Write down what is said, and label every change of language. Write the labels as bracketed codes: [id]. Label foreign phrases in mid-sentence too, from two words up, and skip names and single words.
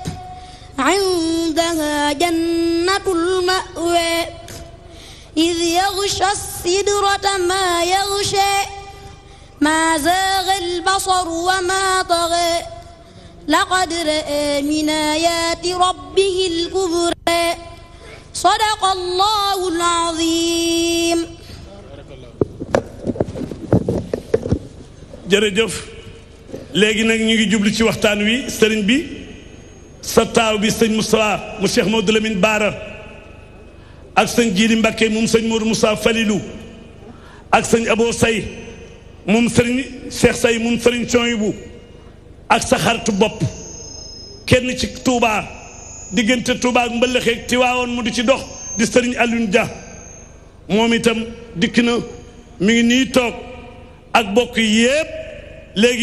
[ar] عندها جنة المأوى إذ يغشى السدرة ما يغشى ما زاغ البصر وما طغى لقد رأى من آيات ربه الكبرى صدق الله العظيم. [wo] jërëjëf léegi nag ñu ngi jublu ci waxtaan wi sëriñ bi sa taaw bi sëñ Moussa mu Cheikh Mamadou Lamine Bara ak sëñ Jiili Mbakke moom sëñ Modou Moussa Falilou ak sëñ Abo Say moom sëriñ Cheikh Say moom sëriñ Soyibu ak sa xaritu bopp kenn ci Touba diggante Touba ak Mbëlëxeeg Tiwaawoon mu di ci dox di sëriñ Alioune Dia moom itam dikk na mi ngi nii toog ak bokk yépp léegi